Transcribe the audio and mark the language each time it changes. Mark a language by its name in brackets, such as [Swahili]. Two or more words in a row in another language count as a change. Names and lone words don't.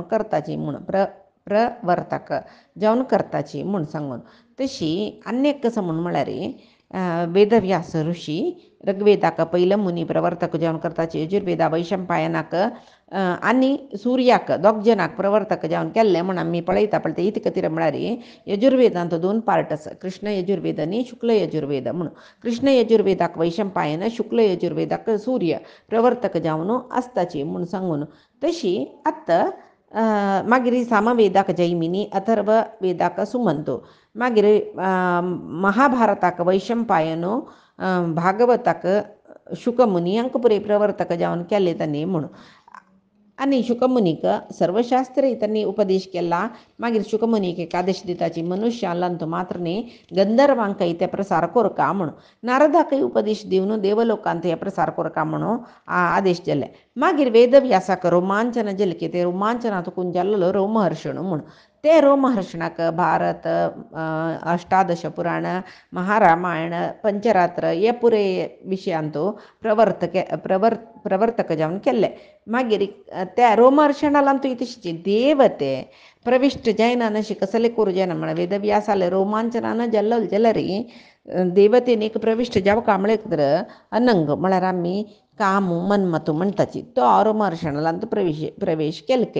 [Konkani] करताची म्हूण प्रवर्तक जावन करताची म्हूण सांगून तशी आनीक कसं म्हूण म्हळ्यार वेदव्यास ऋषी ऋग्वेदाक पयलं मुनी प्रवर्तक जावन करताची यजुर्वेदा वैशंपायनाक आनी सुर्याक दोग जनाक प्रवर्तक जावन केल्ले म्हूण आमी पळयता पण ते इत खातीर म्हळ्यार यजुर्वेदांत 2 पार्ट आसा कृष्ण यजुर्वेद आनी शुक्ल यजुर्वेद म्हणून कृष्ण यजुर्वेदाक वैशंपायन शुक्ल यजुर्वेदाक सूर्य प्रवर्तक जावन आसताची म्हूण सांगून तशी आतां मागीर सामवेदाक जैमिनी अथर्व वेदाक सुमंतो मागीर महाभारताक वैशंपायनो भागवताक शुकमुनी हांकां पुरय प्रवर्तक जावन केले तांणी म्हणून आनी शुकमुनीक सर्वशास्त्रय त्यांनी उपदेश केला. मागीर शुकमुनीक एक आदेश दिताची मनुष्यालां तूं मात्र न्ही गंधर्वांकय ते प्रसार करका म्हणून. नारदाकय उपदेश दिवन देवलोकांत हे प्रसार करका म्हणून आदेश दिले. मागीर वेदव्यासाक रोमांचन जेलें की ते रोमांचनातून जाल्लो रोमहर्षण म्हणून. ते रोमहर्षणाक भारत, अष्टादश पुराण, महारामायण, पंचरात्र हे पुरे विशयांतू प्रवर्तक जावन केल्ले. मागीर त्या रोमहर्षणालांतू इतशी देवते प्रविष्ट जायना नशी कसले करू जायना म्हण वेदव्यासाले रोमांचनान जल्लो जाल्यारी देवतेन एक प्रविष्ट जावका म्हळ्यार अनंग म्हळ्यार आमी कामू मन्मथू म्हणटाची तो रोमहर्षणालांतू प्रवेश केलके.